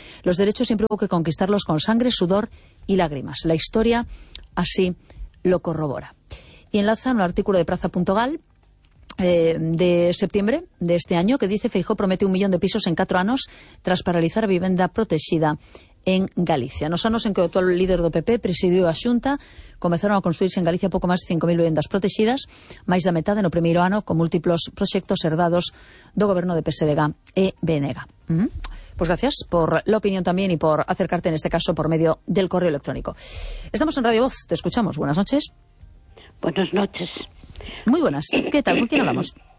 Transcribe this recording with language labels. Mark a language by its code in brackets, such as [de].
[es] Los derechos siempre hubo que conquistarlos con sangre, sudor y lágrimas. La historia así lo corrobora. Y enlaza un artículo de Praza.gal de septiembre de este año que dice Feijóo promete un millón de pisos en 4 años tras paralizar vivienda protegida en Galicia. [gl] Nos anos en que o actual líder do PP presidiu a Xunta, comezaron a construirse en Galicia pouco máis de 5.000 vivendas protegidas, máis da metade no primeiro ano, con múltiplos proxectos herdados do goberno de PSDG e BNG. [es] Pois gracias por la opinión tamén e por acercarte, en este caso, por medio del correo electrónico. Estamos en Radio Voz, te escuchamos. Buenas noches. Buenas noches. Muy buenas. ¿Qué tal? ¿Con quién hablamos?